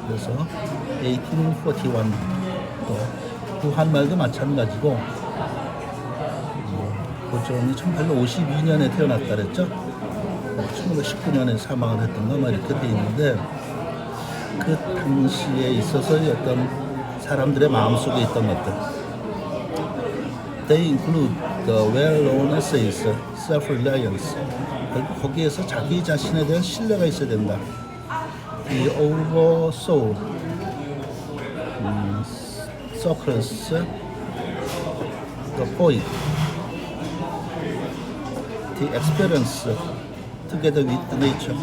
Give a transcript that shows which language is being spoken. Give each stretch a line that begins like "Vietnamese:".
Korean: 그래서 1841 또 부한말도 마찬가지고 고전이 1852년에 태어났다 그랬죠. 1919년에 사망을 했던가 막 이렇게 돼 있는데 그 당시에 있어서의 어떤 사람들의 마음속에 있던 것들.
English: They include the well-known essays, self-reliance.
Korean: 결국 거기에서 자기 자신에 대한 신뢰가 있어야 된다.
English: The oversoul, Socrates, the poet, the experience, together with nature.